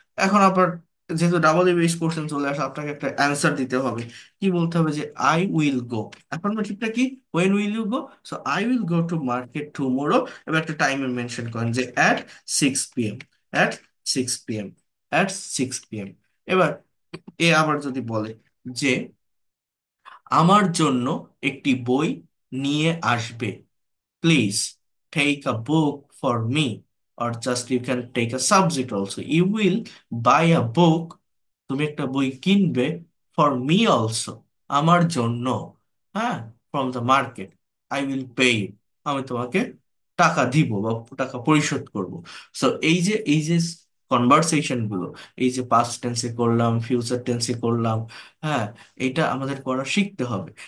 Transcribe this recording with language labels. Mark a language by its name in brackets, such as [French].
[Bangla] এখন আবার যেহেতু বেস কোশ্চেন চলে আসে, আপনাকে একটা অ্যান্সার দিতে হবে। কি বলতে হবে? যে [English] I will go. [Bangla] এখন ঠিকটা কি? [English] When will you go. So I will go to market tomorrow. [Bangla] এবার একটা টাইমের মেনশন করেন যে [English] At 6 p.m, at 6 p.m, at 6 p.m। [Bangla] এবার এ আবার যদি বলে যে আমার জন্য একটি বই নিয়ে আসবে, [English] please take a book for me, or just you can take a subject also. You will buy a book, [Bangla] তুমি একটা বই কিনবে, [English] for me also, [Bangla] আমার জন্য, [English] হ্যাঁ, from the market, I will pay you, [Bangla] আমি তোমাকে টাকা দিব বা টাকা পরিশোধ করব। সো এই যে কনভারসেশন গুলো, এই যে পাস্ট টেন্সে করলাম, ফিউচার টেন্সে করলাম, হ্যাঁ, এটা আমাদের করা শিখতে হবে।